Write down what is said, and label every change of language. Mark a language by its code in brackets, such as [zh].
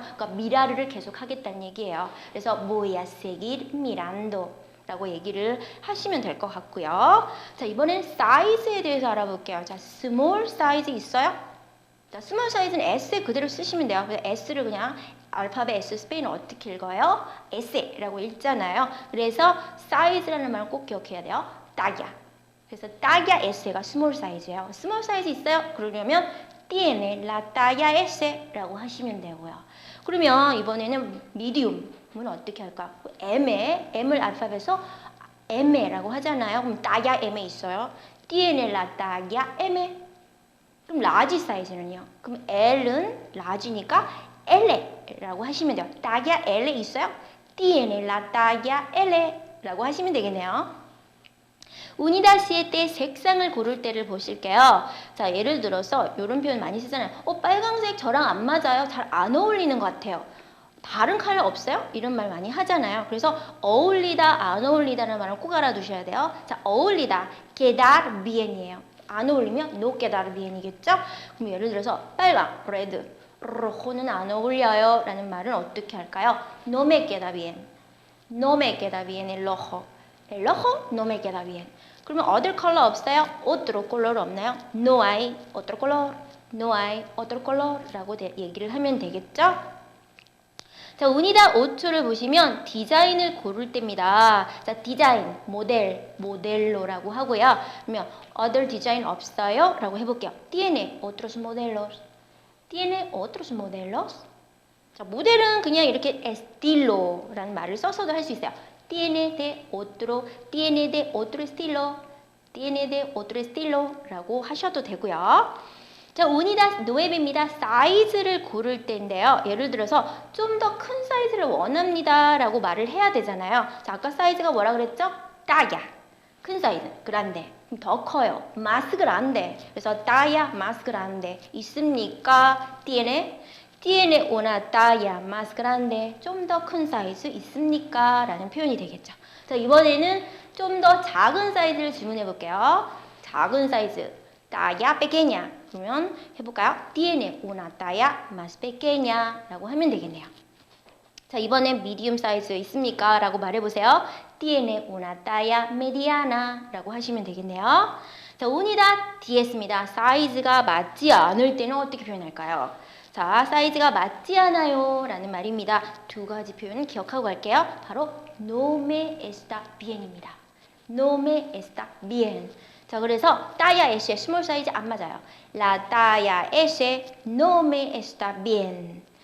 [ko] 그러니까 mirar를 계속 하겠다는 얘기예요. 그래서 [es] voy a seguir mirando [ko] 라고 얘기를 하시면 될 것 같고요. 자, 이번엔 사이즈에 대해서 알아볼게요. 자, small size 있어요? 자, small size는 S 그대로 쓰시면 돼요. 그래서 S를 그냥 알파벳 S 스페인은 어떻게 읽어요? S라고 읽잖아요. 그래서 size라는 말을 꼭 기억해야 돼요. [es] talla. [ko] 그래서 talla S가 small size예요. small size 있어요? 그러려면 [es] tiene la talla S [ko] 라고 하시면 되고요. 그러면 이번에는 medium은 어떻게 할까? M을 알파벳에서 M라고 하잖아요. 그럼 talla M 있어요. [es] tiene la talla M. [ko] 그럼 large 사이즈는요? 그럼 L은 large니까 L라고 하시면 돼요. talla L 있어요? [es] tiene la talla L라고 [ko] 하시면 되겠네요. unidad 7 때 색상을 고를 때를 보실게요. 자, 예를 들어서 이런 표현 많이 쓰잖아요. 빨강색 저랑 안 맞아요. 잘 안 어울리는 것 같아요. 다른 컬러 없어요? 이런 말 많이 하잖아요. 그래서 어울리다, 안 어울리다라는 말을 꼭 알아두셔야 돼요. 자, 어울리다, quedar bien이에요. 안 어울리면 [es] no quedar bien [ko] 이겠죠? 그럼 예를 들어서 빨강, red, rojo는 안 어울려요 라는 말은 어떻게 할까요? [es] no me queda bien, no me queda bien el rojo. el rojo no me queda bien. [ko] 그러면 other 컬러 없어요? [es] otro color [ko] 없나요? [es] no hay otro color, no hay otro color [ko] 라고 얘기를 하면 되겠죠? 자, 자, 우니다 5초를 보시면 디자인을 고를 때입니다. 자, 디자인, 모델로라고 하고요. 그러면 other 디자인 없어요? 라고 해볼게요. [es] ¿Tiene otros modelos? ¿Tiene otros modelos? [ko] 자, 모델은 그냥 이렇게 estilo라는 말을 써서도 할 수 있어요. [es] ¿Tiene de otro estilo? ¿Tiene de otro estilo? [ko] 라고 하셔도 되고요. 자, 우니다 9입니다. 사이즈를 고를 때인데요. 예를 들어서 좀 더 큰 사이즈를 원합니다 라고 말을 해야 되잖아요. 자, 아까 사이즈가 뭐라 그랬죠? 따야. 큰 사이즈, 그란데. 더 커요. 마스 그란데. 그래서 따야, 마스 그란데. 있습니까? [es] tiene una talla más grande. [ko] 좀 더 큰 사이즈 있습니까? 라는 표현이 되겠죠. 자, 이번에는 좀 더 작은 사이즈를 질문해 볼게요. 작은 사이즈. talla pequeña. 그러면 해볼까요? [es] Tiene una talla más pequeña [ko] 라고 하면 되겠네요. 자, 이번엔 medium 사이즈 있습니까? 라고 말해보세요. [es] Tiene una talla mediana [ko] 라고 하시면 되겠네요. 자, unidad 10입니다. 사이즈가 맞지 않을 때는 어떻게 표현할까요? 자, 사이즈가 맞지 않아요 라는 말입니다. 두 가지 표현 기억하고 갈게요. 바로 no me está bien입니다. [es] no me está bien. [ko] 자, 그래서 talla S 스몰 사이즈 안 맞아요. [es] La talla S no me está bien.